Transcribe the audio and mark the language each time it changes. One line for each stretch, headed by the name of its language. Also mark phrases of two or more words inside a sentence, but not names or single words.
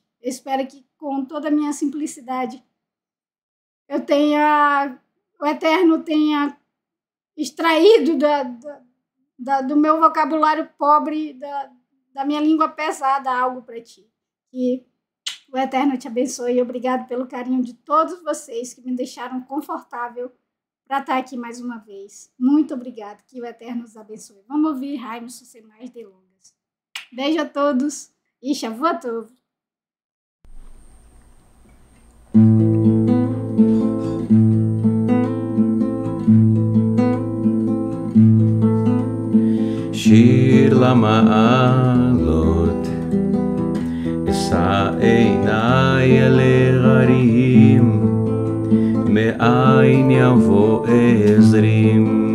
Portuguese: Eu espero que com toda a minha simplicidade, o Eterno tenha extraído do meu vocabulário pobre, da minha língua pesada, algo para ti. Que o Eterno te abençoe e obrigado pelo carinho de todos vocês que me deixaram confortável para estar aqui mais uma vez. Muito obrigado, que o Eterno os abençoe. Vamos ouvir Raimerson sem mais delongas. Beijo a todos e
Hebrew: שבועות טוב. שיר למעלות, אשא עיניי אל ההרים, מאין יבוא עזרים.